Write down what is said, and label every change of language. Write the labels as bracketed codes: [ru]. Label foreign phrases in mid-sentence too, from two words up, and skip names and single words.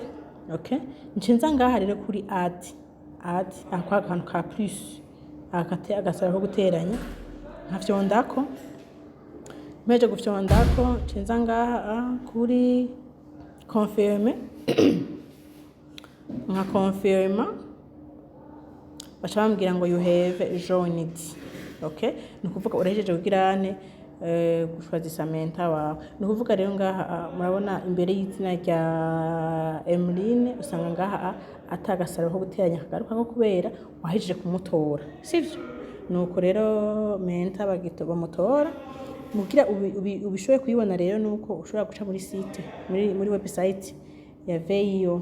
[rn] Okay, nce nza ngaha rero kuri add akwa kantu ka plus akate agasara ko guteranya, nkafyondako, meje gufyondako nce nza ngaha kuri confirm nka confirma, baca bambwira ngo [en] you have joined. [rn] Okay, ni ukuvuga urahejeje kugirane gushwazisa menta wawe. Ni ukuvuga rero ngaha murabona imbere y'izina rya Emeline usanga ngaha atagasaro ko guteranya kagaruka ko kubera wahejeje kumutora, sivyo? Nuko rero menta bamutora mugira ubishoboye kuyibona rero nuko ushobora guca muri site muri website ya Veyo.